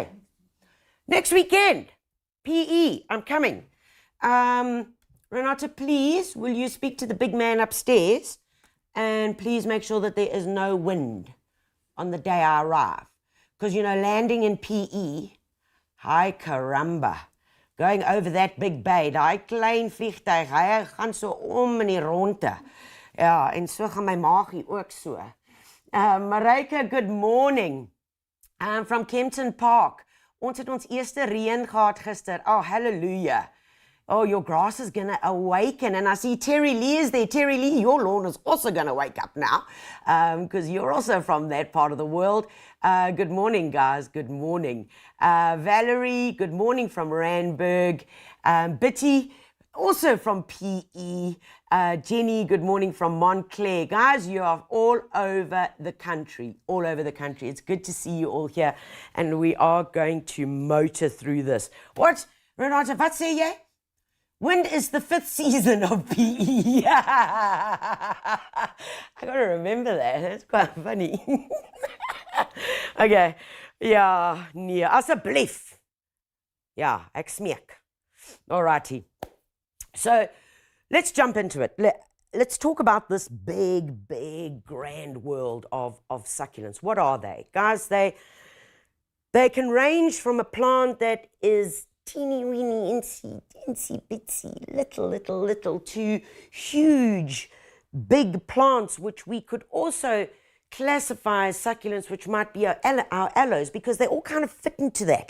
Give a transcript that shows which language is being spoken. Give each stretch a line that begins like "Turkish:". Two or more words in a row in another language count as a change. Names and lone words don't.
English: Next weekend. PE, I'm coming. Renata, please, will you speak to the big man upstairs? And please make sure that there is no wind on the day I arrive. Because, landing in PE, hi caramba, going over that big bay,
Afrikaans: daai klein vliegtuig, hy gaan so om in die ronde. Ja, en so gaan my maagie ook so.
English: Marika, good morning. From Kempton Park.
Afrikaans: Ons het ons eerste reën gehad gister.
English: Oh, hallelujah. Oh, your grass is going to awaken. And I see Terry Lee is there. Terry Lee, your lawn is also going to wake up now because you're also from that part of the world. Good morning, guys. Good morning. Valerie, good morning from Randburg. Bitty, also from PE. Jenny, good morning from Montclair. Guys, you are all over the country. All over the country. It's good to see you all here. And we are going to motor through this. What? Renata,
Afrikaans: wat sê jy?
English: When is the 5th season of PE? I got to remember that. That's quite funny.
Afrikaans: Okay. Ja, nee, asseblief. Ja, ek smeek.
English: Alrighty. So, let's jump into it. Let's talk about this big, grand world of succulents. What are they? Guys, they can range from a plant that is teeny weeny, insy bitsy, little, to huge, big plants, which we could also classify as succulents, which might be our aloes, because they all kind of fit into that.